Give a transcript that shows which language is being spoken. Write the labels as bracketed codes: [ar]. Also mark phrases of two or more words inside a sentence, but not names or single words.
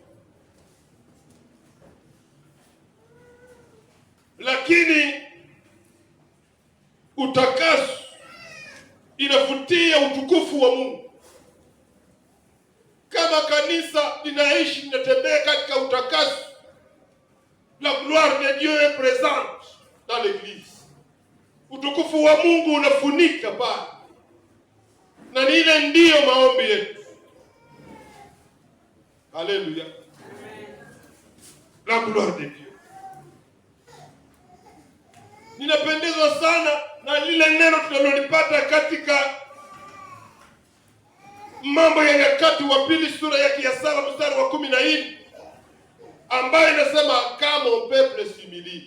[sw] Lakini utakaso inavutia utukufu wa Mungu. Kama kanisa linaishi linatembea katika utakaso, [fr] la gloire de Dieu est présente dans l'église. [sw] Utukufu wa Mungu unafunika pale. Na ile ndiyo maombi yetu. Haleluya. [fr] La gloire de Dieu. [sw] Ninapendezwa sana na lile neno tunalolipata katika Mambo ya Nyakati wa Pili sura yake ya 7 mstari wa 14, ambayo inasema kama [fr] peuple s'humilie.